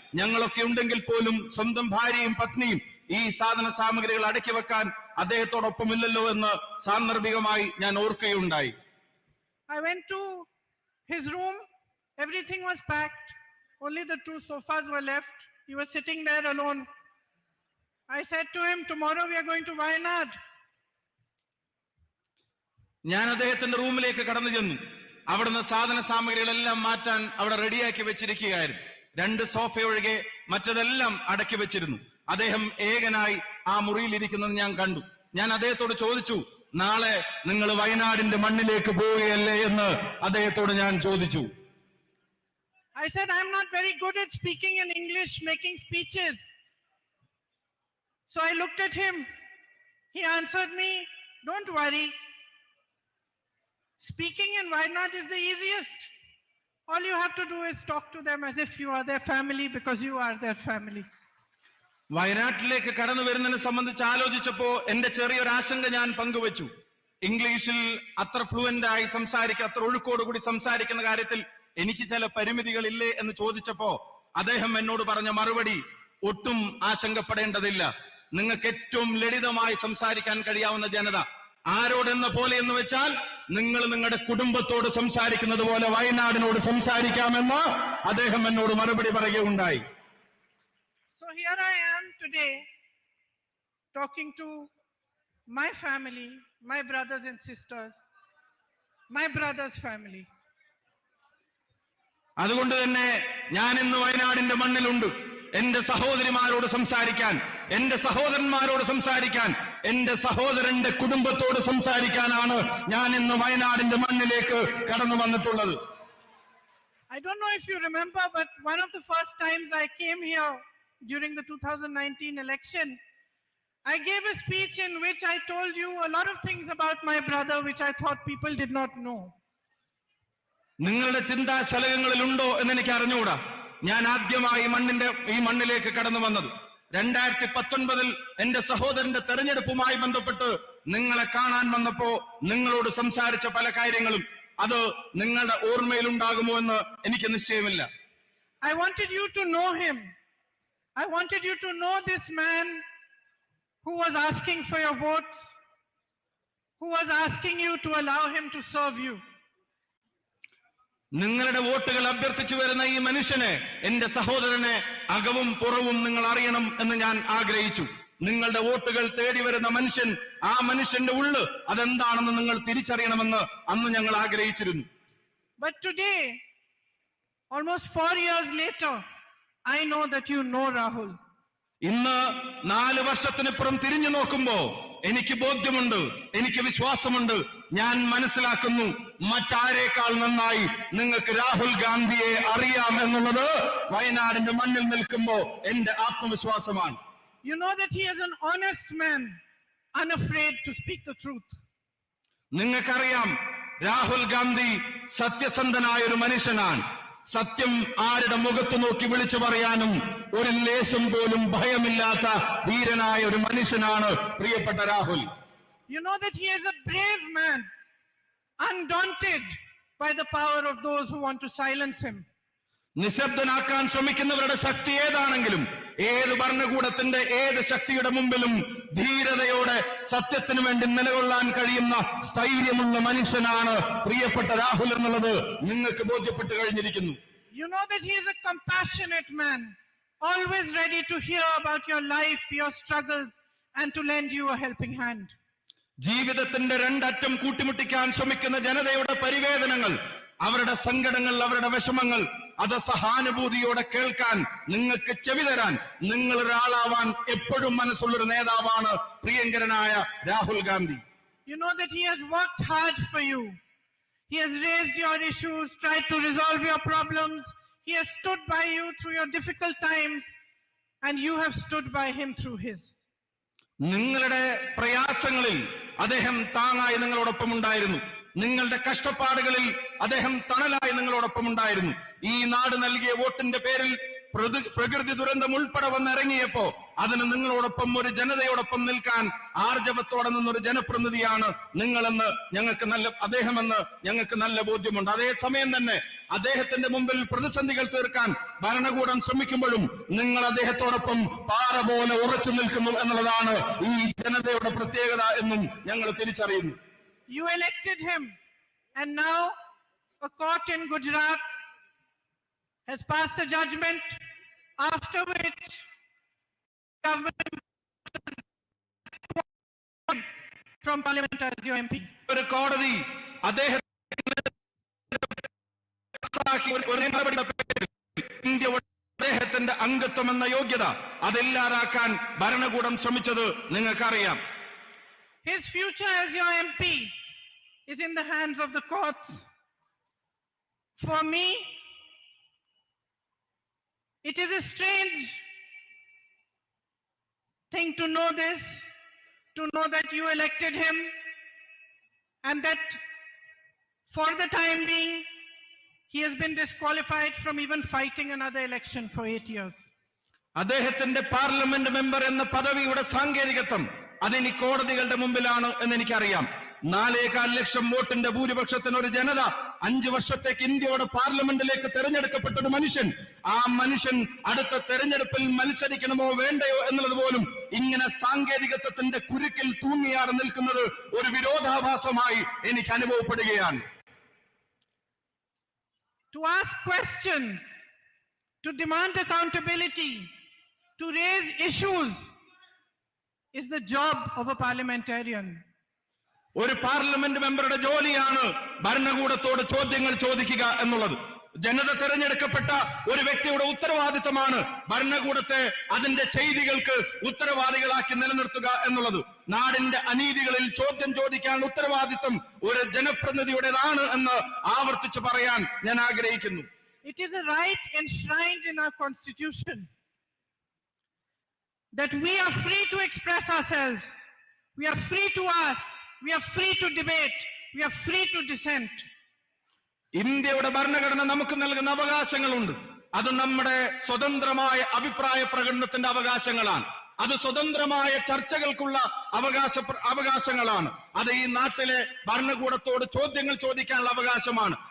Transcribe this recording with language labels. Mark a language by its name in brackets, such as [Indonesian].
[Malayalam] ഞങ്ങളൊക്കെ ഉണ്ടെങ്കിൽ പോലും സ്വന്തം ഭാര്യയും പത്നിയും ഈ സാധന സാമഗ്രികൾ അടക്കി വെക്കാൻ അദ്ദേഹത്തോടൊപ്പമില്ലല്ലോ എന്ന് സാന്ദർഭികമായി ഞാൻ ഓർക്കുകയുണ്ടായി. [English] I went to his room. Everything was packed. Only the 2 sofas were left. He was sitting there alone. I said to him, tomorrow we are going to Wayanad. [Malayalam] ഞാൻ അദ്ദേഹത്തിന്റെ റൂമിലേക്ക് കടന്നു ചെന്നു. അവിടുന്ന് സാധന സാമഗ്രികളെല്ലാം മാറ്റാൻ അവിടെ റെഡിയാക്കി വെച്ചിരിക്കുകയായിരുന്നു. 2 സോഫ ഒഴികെ മറ്റതെല്ലാം അടക്കി വെച്ചിരുന്നു. അദ്ദേഹം ഏകനായി ആ മുറിയിൽ ഇരിക്കുന്നത് ഞാൻ കണ്ടു. ഞാൻ അദ്ദേഹത്തോട് ചോദിച്ചു, നാളെ നിങ്ങൾ വയനാടിന്റെ മണ്ണിലേക്ക് പോവുകയല്ലേ എന്ന് അദ്ദേഹത്തോട് ഞാൻ ചോദിച്ചു. [English] I said, I'm not very good at speaking in English, making speeches. So I looked at him. He answered me, don't worry. Speaking in Wayanad is the easiest. All you have to do is talk to them as if you are their family, because you are their family. [Malayalam] വയനാട്ടിലേക്ക് കടന്നു വരുന്നതിനെ സംബന്ധിച്ച് ആലോചിച്ചപ്പോ എന്റെ ചെറിയൊരു ആശങ്ക ഞാൻ പങ്കുവച്ചു. ഇംഗ്ലീഷിൽ അത്ര ഫ്ലുവന്റ് ആയി സംസാരിക്കുക, അത്ര ഒഴുക്കോടുകൂടി സംസാരിക്കുന്ന കാര്യത്തിൽ എനിക്ക് ചില പരിമിതികളില്ലേ എന്ന് ചോദിച്ചപ്പോ അദ്ദേഹം എന്നോട് പറഞ്ഞ മറുപടി, ഒട്ടും ആശങ്കപ്പെടേണ്ടതില്ല. നിങ്ങൾക്ക് ഏറ്റവും ലളിതമായി സംസാരിക്കാൻ കഴിയാവുന്ന ജനത ആരോടെന്ന പോലെ എന്ന് വെച്ചാൽ നിങ്ങൾ നിങ്ങളുടെ കുടുംബത്തോട് സംസാരിക്കുന്നത് പോലെ വയനാടിനോട് സംസാരിക്കാമെന്ന് അദ്ദേഹം എന്നോട് മറുപടി പറയുകയുണ്ടായി. [English] So here I am today talking to my family, my brothers and sisters, my brother's family. [Malayalam] അതുകൊണ്ട് തന്നെ ഞാൻ ഇന്ന് വയനാടിന്റെ മണ്ണിലുണ്ട്. എന്റെ സഹോദരിമാരോട് സംസാരിക്കാൻ, എന്റെ സഹോദരന്മാരോട് സംസാരിക്കാൻ, എന്റെ സഹോദരന്റെ കുടുംബത്തോട് സംസാരിക്കാനാണ് ഞാൻ ഇന്ന് വയനാടിന്റെ മണ്ണിലേക്ക് കടന്നു വന്നിട്ടുള്ളത്. [English] I don't know if you remember, but one of the first times I came here during the 2019 election, I gave a speech in which I told you a lot of things about my brother which I thought people did not know. [Malayalam] നിങ്ങളുടെ ചിന്താശലകങ്ങളിൽ ഉണ്ടോ എന്ന് എനിക്ക് അറിഞ്ഞുകൂടാ. ഞാൻ ആദ്യമായി ഈ മണ്ണിലേക്ക് കടന്നു വന്നത് 2019 എന്റെ സഹോദരന്റെ തെരഞ്ഞെടുപ്പുമായി ബന്ധപ്പെട്ട് നിങ്ങളെ കാണാൻ വന്നപ്പോ നിങ്ങളോട് സംസാരിച്ച പല കാര്യങ്ങളും അത് നിങ്ങളുടെ ഓർമ്മയിലുണ്ടാകുമോ എന്ന് എനിക്ക് നിശ്ചയമില്ല. [English] I wanted you to know him. I wanted you to know this man who was asking for your votes, who was asking you to allow him to serve you. [Malayalam] നിങ്ങളുടെ വോട്ടുകൾ അഭ്യർത്ഥിച്ചു വരുന്ന ഈ മനുഷ്യനെ, എന്റെ സഹോദരനെ അകവും പുറവും നിങ്ങൾ അറിയണം എന്ന് ഞാൻ ആഗ്രഹിച്ചു. നിങ്ങളുടെ വോട്ടുകൾ തേടി വരുന്ന മനുഷ്യൻ, ആ മനുഷ്യന്റെ ഉള്ള് അതെന്താണെന്ന് നിങ്ങൾ തിരിച്ചറിയണമെന്ന് അന്ന് ഞങ്ങൾ ആഗ്രഹിച്ചിരുന്നു. [English] But today, almost 4 years later, I know that you know Rahul. [Malayalam] ഇന്ന് 4 വർഷത്തിനിപ്പുറം തിരിഞ്ഞു നോക്കുമ്പോ എനിക്ക് ബോധ്യമുണ്ട്, എനിക്ക് വിശ്വാസമുണ്ട്, ഞാൻ മനസ്സിലാക്കുന്നു മറ്റാരേക്കാൾ നന്നായി നിങ്ങൾക്ക് രാഹുൽ ഗാന്ധിയെ അറിയാം എന്നുള്ളത് വയനാടിന്റെ മണ്ണിൽ നിൽക്കുമ്പോ എന്റെ ആത്മവിശ്വാസമാണ്. [English] You know that he is an honest man, unafraid to speak the truth. [Malayalam] നിങ്ങൾക്കറിയാം രാഹുൽ ഗാന്ധി സത്യസന്ധനായ ഒരു മനുഷ്യനാണ്. സത്യം ആരുടെ മുഖത്ത് നോക്കി വിളിച്ചു പറയാനും ഒരു ലേശം പോലും ഭയമില്ലാത്ത ധീരനായ ഒരു മനുഷ്യനാണ് പ്രിയപ്പെട്ട Rahul. [English] You know that he is a brave man, undaunted by the power of those who want to silence him. [Malayalam] നിശബ്ദനാക്കാൻ ശ്രമിക്കുന്നവരുടെ ശക്തി ഏതാണെങ്കിലും ഏത് ഭരണകൂടത്തിന്റെ ഏത് ശക്തിയുടെ മുമ്പിലും ധീരതയോടെ സത്യത്തിനു വേണ്ടി നിലകൊള്ളാൻ കഴിയുന്ന സ്ഥൈര്യമുള്ള മനുഷ്യനാണ് പ്രിയപ്പെട്ട രാഹുൽ എന്നുള്ളത് നിങ്ങൾക്ക് ബോധ്യപ്പെട്ട് കഴിഞ്ഞിരിക്കുന്നു. [English] You know that he is a compassionate man, always ready to hear about your life, your struggles, and to lend you a helping hand. [Malayalam] ജീവിതത്തിന്റെ രണ്ടറ്റം കൂട്ടിമുട്ടിക്കാൻ ശ്രമിക്കുന്ന ജനതയുടെ പരിവേദനങ്ങൾ, അവരുടെ സങ്കടങ്ങൾ, അവരുടെ വിഷമങ്ങൾ അത് സഹാനുഭൂതിയോടെ കേൾക്കാൻ, നിങ്ങൾക്ക് ചെവി തരാൻ, നിങ്ങൾ ഒരാളാവാൻ എപ്പോഴും മനസ്സുള്ളൊരു നേതാവാണ് പ്രിയങ്കരനായ Rahul Gandhi. [English] You know that he has worked hard for you. He has raised your issues, tried to resolve your problems. He has stood by you through your difficult times, and you have stood by him through his. [Malayalam] നിങ്ങളുടെ പ്രയാസങ്ങളിൽ അദ്ദേഹം താങ്ങായി നിങ്ങളോടൊപ്പം ഉണ്ടായിരുന്നു. നിങ്ങളുടെ കഷ്ടപ്പാടുകളിൽ അദ്ദേഹം തണലായി നിങ്ങളോടൊപ്പം ഉണ്ടായിരുന്നു. ഈ നാട് നൽകിയ വോട്ടിന്റെ പേരിൽ പ്രകൃതി ദുരന്തം ഉൾപ്പെടെ വന്നിറങ്ങിയപ്പോ അതിന് നിങ്ങളോടൊപ്പം ഒരു ജനതയോടൊപ്പം നിൽക്കാൻ ആർജവത്തോടെ നിന്നൊരു ജനപ്രതിനിധിയാണ് നിങ്ങളെന്ന് അദ്ദേഹമെന്ന് ഞങ്ങൾക്ക് നല്ല ബോധ്യമുണ്ട്. അതേസമയം തന്നെ അദ്ദേഹത്തിന്റെ മുമ്പിൽ പ്രതിസന്ധികൾ തീർക്കാൻ ഭരണകൂടം ശ്രമിക്കുമ്പോഴും നിങ്ങൾ അദ്ദേഹത്തോടൊപ്പം പാറ പോലെ ഉറച്ചു നിൽക്കുന്നു എന്നുള്ളതാണ് ഈ ജനതയുടെ പ്രത്യേകത എന്നും ഞങ്ങൾ തിരിച്ചറിയുന്നു. [English] You elected him, and now a court in Gujarat has passed a judgment after which government from parliament as your MP. [Malayalam] ഒരു കോടതി അദ്ദേഹത്തിന്റെ അംഗത്വം എന്ന യോഗ്യത അതില്ലാതാക്കാൻ ഭരണകൂടം ശ്രമിച്ചത് നിങ്ങൾക്കറിയാം. [English] His future as your MP is in the hands of the courts. For me, it is a strange thing to know this, to know that you elected him and that for the time being, he has been disqualified from even fighting another election for 8 years. [Malayalam] അദ്ദേഹത്തിന്റെ parliament member എന്ന പദവിയുടെ സാങ്കേതികത്വം അതിനി കോടതികളുടെ മുമ്പിലാണ് എന്ന് എനിക്കറിയാം. 4.25 ലക്ഷം വോട്ടിന്റെ ഭൂരിപക്ഷത്തിന് ഒരു ജനത 5 വർഷത്തേക്ക് ഇന്ത്യയുടെ പാർലമെന്റിലേക്ക് തെരഞ്ഞെടുക്കപ്പെട്ട ഒരു മനുഷ്യൻ, ആ മനുഷ്യൻ അടുത്ത തെരഞ്ഞെടുപ്പിൽ മത്സരിക്കണമോ വേണ്ടയോ എന്നുള്ളത് പോലും ഇങ്ങനെ സാങ്കേതികത്വത്തിന്റെ കുരുക്കിൽ തൂങ്ങിയാറ് നിൽക്കുന്നത് ഒരു വിരോധാഭാസമായി എനിക്ക് അനുഭവപ്പെടുകയാണ്. [English] To ask questions, to demand accountability, to raise issues is the job of a parliamentarian. [Malayalam] ഒരു പാർലമെന്റ് മെമ്പറുടെ ജോലിയാണ് ഭരണകൂടത്തോട് ചോദ്യങ്ങൾ ചോദിക്കുക എന്നുള്ളത്. ജനത തെരഞ്ഞെടുക്കപ്പെട്ട ഒരു വ്യക്തിയുടെ ഉത്തരവാദിത്തമാണ് ഭരണകൂടത്തെ അതിന്റെ ചെയ്തികൾക്ക് ഉത്തരവാദികളാക്കി നിലനിർത്തുക എന്നുള്ളത്. നാടിന്റെ അനീതികളിൽ ചോദ്യം ചോദിക്കാൻ ഉത്തരവാദിത്തം ഒരു ജനപ്രതിനിധിയുടേതാണ് എന്ന് ആവർത്തിച്ച് പറയാൻ ഞാൻ ആഗ്രഹിക്കുന്നു. [English] It is a right enshrined in our constitution that we are free to express ourselves, we are free to ask, we are free to debate, we are free to dissent. [Malayalam] ഇന്ത്യയുടെ ഭരണഘടന നമുക്ക് നൽകുന്ന അവകാശങ്ങളുണ്ട്. അത് നമ്മുടെ സ്വതന്ത്രമായ അഭിപ്രായ പ്രകടനത്തിന്റെ അവകാശങ്ങളാണ്. അത് സ്വതന്ത്രമായ ചർച്ചകൾക്കുള്ള അവകാശങ്ങളാണ്. അത് ഈ നാട്ടിലെ ഭരണകൂടത്തോട് ചോദ്യങ്ങൾ ചോദിക്കാനുള്ള അവകാശമാണ്.